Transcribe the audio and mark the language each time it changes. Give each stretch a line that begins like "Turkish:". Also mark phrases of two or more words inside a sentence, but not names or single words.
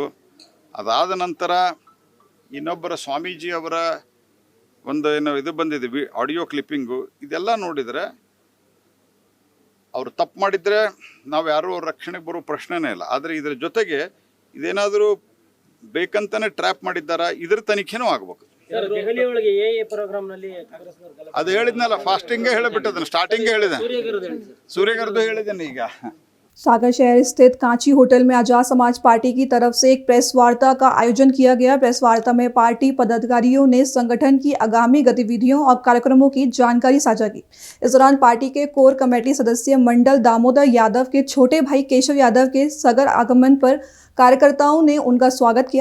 Kannada: ಅದಾದ ನಂತರ ಇನ್ನೊಬ್ಬರ ಸ್ವಾಮೀಜಿ ಅವರ ಒಂದು ಏನು ಇದು ಬಂದಿದೆ
English: audio clipping,
Kannada: ಇದೆಲ್ಲ ನೋಡಿದರೆ ಅವರು ತಪ್ಪು ಮಾಡಿದರೆ ನಾವು ಯಾರೂ ಅವ್ರ ರಕ್ಷಣೆಗೆ ಬರೋ ಪ್ರಶ್ನೆನೇ ಇಲ್ಲ. ಆದರೆ ಇದರ ಜೊತೆಗೆ ಇದೇನಾದರೂ ಬೇಕಂತಾನೆ ಟ್ರ್ಯಾಪ್ ಮಾಡಿದ್ದಾರಾ, ಇದ್ರ ತನಿಖೆನೂ ಆಗಬೇಕು. ಅದು ಹೇಳಿದ್ನಲ್ಲ, ಫಾಸ್ಟಿಂಗೇ ಹೇಳಿಬಿಟ್ಟದನ್ನು, ಸ್ಟಾರ್ಟಿಂಗೇ ಹೇಳಿದೆ, ಸೂರ್ಯಗರ್ದು ಹೇಳಿದ್ದೇನೆ. ಈಗ
Hindi: सागर शहर स्थित कांची होटल में आजाद समाज पार्टी की तरफ से एक प्रेस वार्ता का आयोजन किया गया। प्रेस वार्ता में पार्टी पदाधिकारियों ने संगठन की आगामी गतिविधियों और कार्यक्रमों की जानकारी साझा की। इस दौरान पार्टी के कोर कमेटी सदस्य मंडल दामोदर यादव के छोटे भाई केशव यादव के सगर आगमन पर कार्यकर्ताओं ने उनका स्वागत किया।